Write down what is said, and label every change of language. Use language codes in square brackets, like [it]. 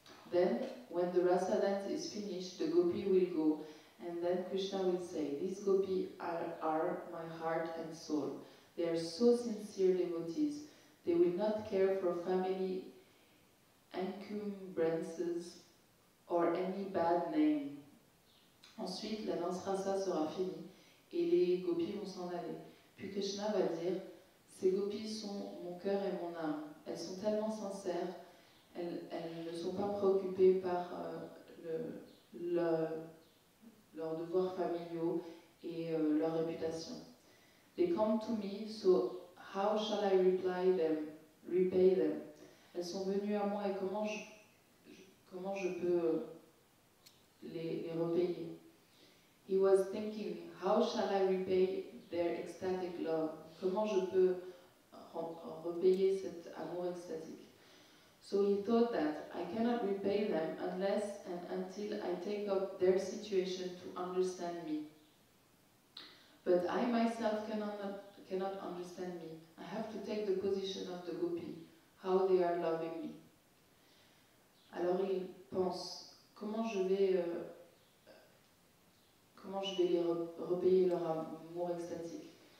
[en] Then, when the rasa dance is finished, the gopi will go, and then Krishna will say, these gopi are my heart and soul. They are so sincere devotees. They will not care for family encumbrances or any bad name. [fr] Ensuite, la danse rasa sera finie et les gopis vont s'en aller. Puis Krishna va dire, ces gopis sont mon cœur et mon âme. Elles sont tellement sincères, elles ne sont pas préoccupées par leurs devoirs familiaux et leur réputation. [en] They come to me, so how shall I repay them? [fr] Elles sont venues à moi et comment je peux les repayer? [en] He was thinking, how shall I repay their ecstatic love? [fr] Comment je peux repayer cet amour extatique? [en] So he thought that I cannot repay them unless and until I take up their situation to understand me. But I myself cannot understand me. I have to take the position of the gopi, how they are loving me. [fr] Alors il pense, comment je vais les repayer leur amour extatique?